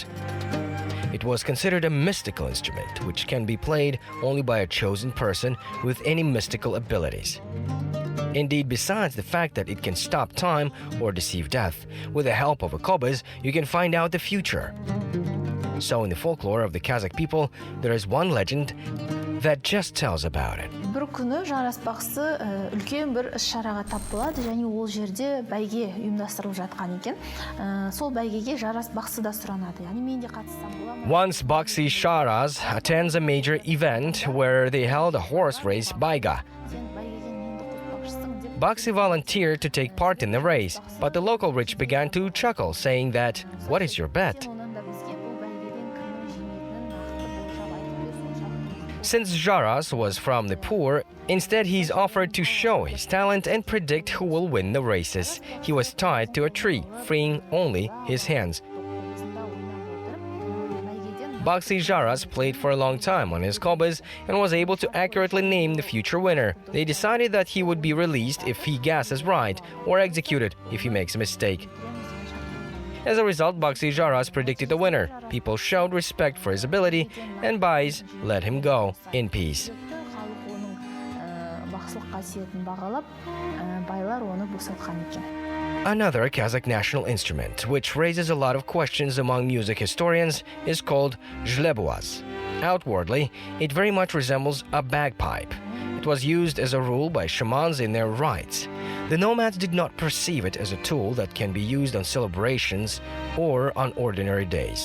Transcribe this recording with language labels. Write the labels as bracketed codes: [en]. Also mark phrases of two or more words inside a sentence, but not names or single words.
[en] It was considered a mystical instrument, which can be played only by a chosen person with any mystical abilities. Indeed, besides the fact that it can stop time or deceive death, with the help of a kobyz, you can find out the future. So in the folklore of the Kazakh people, there is one legend that just tells about it. [kk] Бір күні жараспақсы үлкен бір іс-шараға тап болады, және ол жерде бәйге ұйымдастырылып жатқан екен. Сол бәйгеге жараспақсы да сұранады. Яғни мен де қатыссам бола ма? [en] Once Baksi Sharaz attends a major event where they held a horse race baiga. [kk] Сен бәйгеге менді қоспақшысың деп. [en] Baksi volunteered to take part in the race, but the local rich began to chuckle, saying that, "What is your bet?" [kk] Сен онан да бізге бұл бәйгеден кімнің жеңетінін нақты болжап айтып бер, сонша. [en] Since Jaras was from the poor, instead he's offered to show his talent and predict who will win the races. He was tied to a tree, freeing only his hands. Baksi Jaras played for a long time on his kobyz and was able to accurately name the future winner. They decided that he would be released if he guesses right, or executed if he makes a mistake. As a result, Baksi Jaras predicted the winner. People showed respect for his ability, and Bais let him go in peace. [kk] Халық оның бақсылық қасиетін бағалап, байлар оны босатқан екен. [en] Another Kazakh national instrument, which raises a lot of questions among music historians, is called zhlebuaz. Outwardly, it very much resembles a bagpipe. It was used as a rule by shamans in their rites. The nomads did not perceive it as a tool that can be used on celebrations or on ordinary days.